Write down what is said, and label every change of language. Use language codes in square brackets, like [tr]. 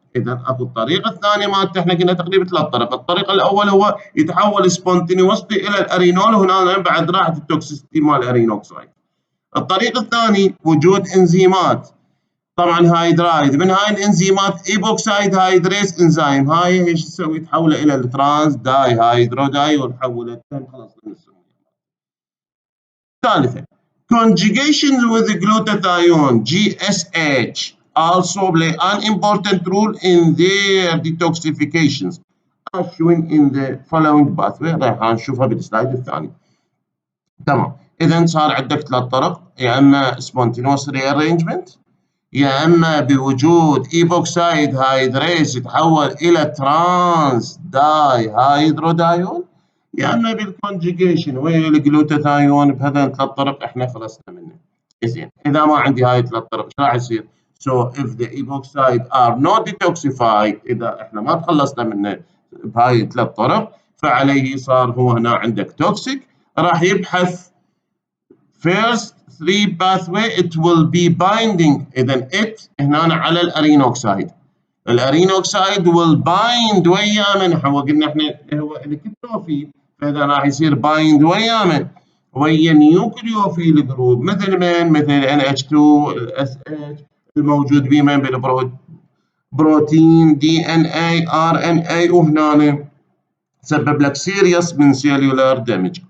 [ar] إذا أكو الطريقة الثانية مالته، احنا قلنا تقريبا 3 طرق. الطريقة الأول هو يتحول سبونتينيوسلي إلى الأرينول، وهنا بعد راحت التوكسيستي مال الأرين أوكسايد. الطريق الثاني وجود انزيمات طبعا هايدرايد، من هاي الانزيمات ايبوكسايد هايدريز انزيم، هاي ايش تسوي؟ تحوله الى الترانس داي هايدرودايول، تحوله خلاص من السميه. [en] ثالثا conjugation with glutathione GSH also play an important role in their detoxifications as shown in the following pathway. [ar] راح نشوفها بالسلايد الثاني. تمام، إذا صار عندك 3 طرق، يا إما [en] spontaneous rearrangement، [ar] يا إما بوجود epoxide hydrase يتحول إلى trans dihydrodiol، يا إما بالconjugation والجلوتاثيون. بهذين 3 طرق إحنا خلصنا منه. زين، إذا ما عندي هاي 3 طرق إيش راح يصير؟ [en] So if the epoxide are not detoxified، [ar] إذا إحنا ما تخلصنا منه بهاي 3 طرق، فعليه صار هو هنا عندك توكسيك. راح يبحث [en] first 3 pathway it will be binding. [ar] إذا it هنا على الأرين أوكسايد. الأرين أوكسايد [en] will bind [ar] ويا من هو قلنا احنا هو الكتروفيل، فإذا راح يصير bind ويا من ويا نيوكليوفيل جروب مثل من؟ مثل NH2 SH الموجود بمن بالبروتين DNA RNA، وهنا سبب لك سيريس من سيلولار دامج.